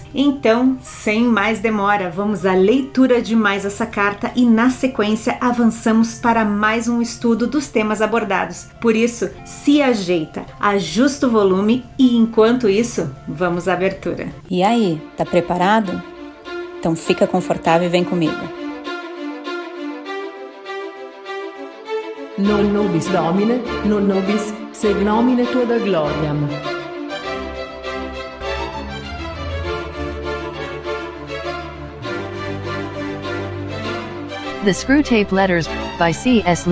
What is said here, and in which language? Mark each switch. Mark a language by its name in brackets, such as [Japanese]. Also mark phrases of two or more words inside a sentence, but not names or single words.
[Portuguese] Então, sem mais demora, vamos à leitura de mais essa carta e na sequência avançamos para mais um estudo dos temas abordados. Por isso, se ajeita, ajusta o volume e enquanto isso, vamos à abertura. E aí, tá preparado? Então fica confortável e vem comigo. [Latin] Non nobis Domine, non nobis sed nomine tua da gloriam. [English] The Screwtape Letters, by C.S.